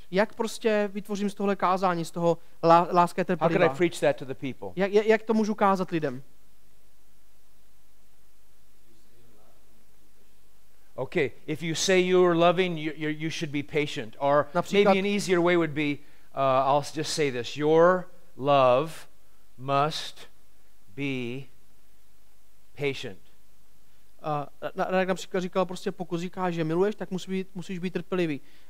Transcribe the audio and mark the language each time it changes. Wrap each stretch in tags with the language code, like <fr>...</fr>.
<cs>Jak prostě vytvořím z tohle kázání, z toho láska je</cs> <en>How could I</en> <cs>trpělivá?</cs> <en>preach that to the people?</en> <cs>Jak to můžu kázat lidem?</cs> <en>Okay, if you say you are loving, you should be patient. Or</en> <cs>Například-</cs> <en>maybe an easier way would be, I'll just say this: your love must be patient.</en> <cs>Radek například říkal prostě, pokud říkáš, že miluješ, tak musíš být trpělivý.</cs>